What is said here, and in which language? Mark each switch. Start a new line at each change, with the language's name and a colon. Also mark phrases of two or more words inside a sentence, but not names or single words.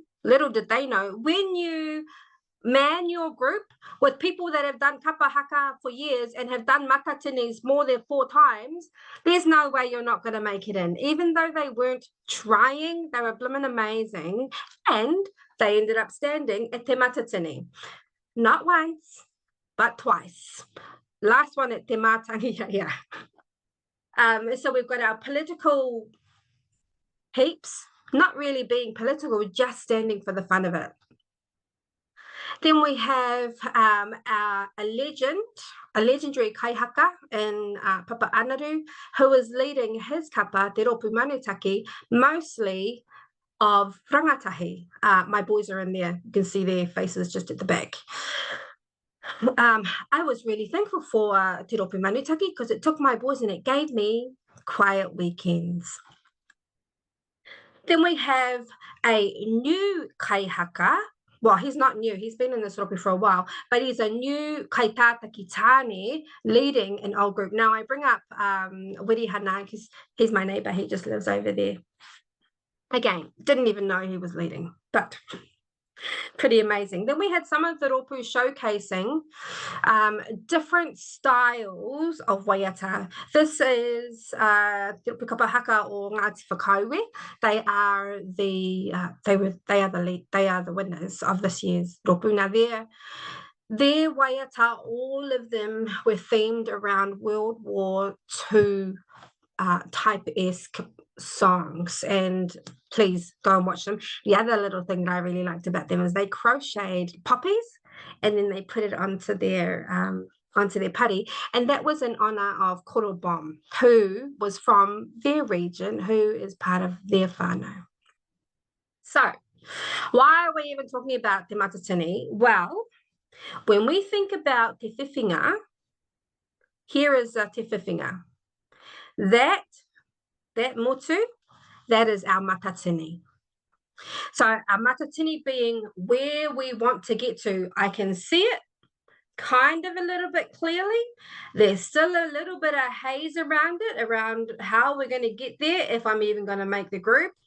English: Little did they know, when you man your group with people that have done kapahaka for years and have done matatinis more than 4 times, there's no way you're not going to make it in. Even though they weren't trying, they were blimmin' amazing, and they ended up standing at te matatini. Not once, but twice. Last one at te mātangi. So we've got our political heaps, not really being political, just standing for the fun of it. Then we have a legendary kaihaka in Papa Anaru, who is leading his kapa, te rōpū manutaki, mostly of rangatahi. My boys are in there. You can see their faces just at the back. I was really thankful for te rōpū manutaki because it took my boys and it gave me quiet weekends. Then we have a new kaihaka. Well, he's not new. He's been in this rōpū for a while, but he's a new
Māori: kaitata ki tāne
English: leading an old group. Now, I bring up Wirihana because he's my neighbour. He just lives over there. Again, didn't even know he was leading, but pretty amazing. Then we had some of the rōpū showcasing different styles of waiata. This is te rōpū kapahaka o Ngāti Whakakapi. They are the winners of this year's rōpū. Now their waiata, all of them were themed around World War II type-esque songs, and please go and watch them. The other little thing that I really liked about them is they crocheted poppies and then they put it onto their pari, and that was in honor of Kōrero, who was from their region, who is part of their whānau. So why are we even talking about te matatini? Well, when we think about
Māori: te whiwhinga,
English: here is a
Māori: te whiwhinga.
English: That motu, that is our matatini. So our matatini being where we want to get to, I can see it kind of a little bit clearly. There's still a little bit of haze around it, around how we're going to get there, if I'm even going to make the group.